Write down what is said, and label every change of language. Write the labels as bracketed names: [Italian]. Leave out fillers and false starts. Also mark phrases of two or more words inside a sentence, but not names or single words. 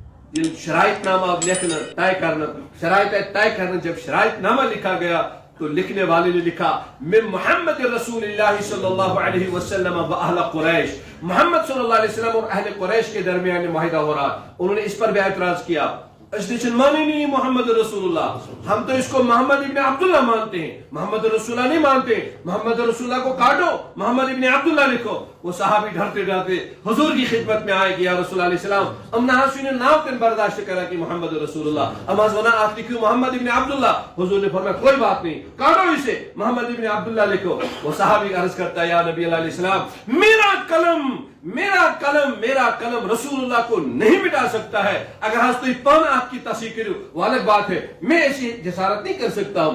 [Urdu] یہ شرائط نامہ اب لکھنا طے کرنا، شرائط طے کرنا، جب شرائط نامہ لکھا گیا تو لکھنے والے نے لکھا [Arabic] من محمد رسول اللہ صلی اللہ علیہ وسلم و اہل قریش، [Urdu] محمد [Arabic] صلی اللہ علیہ وسلم [Urdu] اور اہل قریش کے درمیان معاہدہ ہو رہا. انہوں نے اس پر بھی اعتراض کیا، اس نے مانی نہیں محمد رسول اللہ، ہم تو اس کو محمد ابن عبداللہ مانتے ہیں، محمد رسول اللہ نہیں مانتے، محمد رسول اللہ کو کاٹو، محمد ابن عبداللہ لکھو. وہ صحابی ڈرتے ڈرتے حضور کی خدمت میں آئے کہ یا رسول اللہ [Arabic] علیہ السلام [Kashmiri] ام نحاسین ناو کن برداشت کرا کہ محمد رسول اللہ اما زونا [Urdu] آپ لکھو محمد ابن عبداللہ. حضور نے فرمایا کوئی بات نہیں، کاٹو اسے، محمد ابن عبداللہ لکھو. وہ صحابی عرض کرتا ہے یا نبی اللہ [Arabic] علیہ السلام [Urdu] میرا قلم رسول اللہ کو نہیں مٹا سکتا ہے، اگر ہستوی پان آپ کی تصحیح کرو وہ الگ بات ہے، میں ایسی جسارت نہیں کر سکتا ہوں.